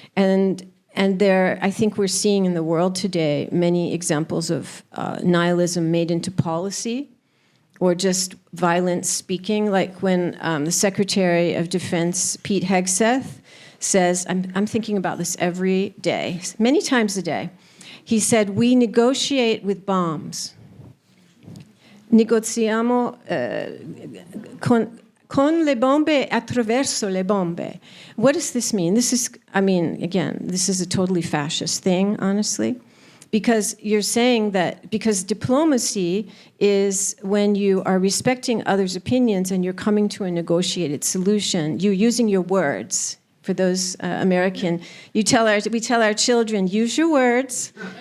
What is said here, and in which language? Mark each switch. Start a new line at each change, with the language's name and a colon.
English: And there, I think we're seeing in the world today many examples of nihilism made into policy, or just violent speaking, like when the Secretary of Defense, Pete Hegseth, says, I'm thinking about this every day, many times a day. He said, we negotiate with bombs.
Italian: Negoziamo con le bombe, attraverso le bombe.
English: What does this mean? This is a totally fascist thing, honestly. Because you're saying that, because diplomacy is when you are respecting others' opinions and you're coming to a negotiated solution, you're using your words. For those American, we tell our children, use your words.